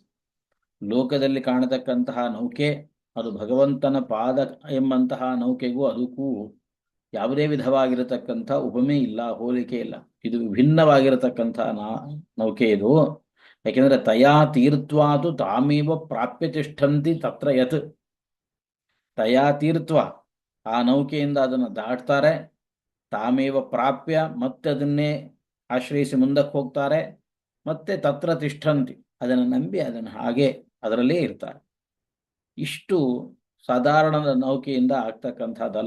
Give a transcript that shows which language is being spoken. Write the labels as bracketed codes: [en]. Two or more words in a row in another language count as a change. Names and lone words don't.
[kn] ಲೋಕದಲ್ಲಿ ಕಾಣತಕ್ಕಂತಹ ನೌಕೆ ಅದು ಭಗವಂತನ ಪಾದ ಎಂಬಂತಹ ನೌಕೆಗೂ ಅದಕ್ಕೂ ಯಾವುದೇ ವಿಧವಾಗಿರತಕ್ಕಂಥ ಉಪಮೆ ಇಲ್ಲ, ಹೋಲಿಕೆ ಇಲ್ಲ. ಇದು ವಿಭಿನ್ನವಾಗಿರತಕ್ಕಂತಹ ನೌಕೆ ಇದು. [sa] ಯಾಕೆಂದ್ರೆ ತಯಾ ತೀರ್ಥ್ವಾತು ತಾಮೇವ ಪ್ರಾಪ್ಯ ತಿಷ್ಠಂತಿ ತತ್ರ ಯತ್. ತಯಾ ತೀರ್ಥ್ವ, [kn] ಆ ನೌಕೆಯಿಂದ ಅದನ್ನು ದಾಟ್ತಾರೆ. [sa] ತಾಮೇವ ಪ್ರಾಪ್ಯ, [kn] ಮತ್ತೆ ಅದನ್ನೇ ಆಶ್ರಯಿಸಿ ಮುಂದಕ್ಕೆ ಹೋಗ್ತಾರೆ. ಮತ್ತೆ [sa] ತತ್ರ ತಿಷ್ಠಂತಿ, [kn] ಅದನ್ನು ನಂಬಿ ಅದನ್ನು ಹಾಗೆ ಅದರಲ್ಲೇ ಇರ್ತಾರೆ. ಇಷ್ಟು ಸಾಧಾರಣ ನೌಕೆಯಿಂದ ಆಗ್ತಕ್ಕಂಥದ್ದಲ್ಲ.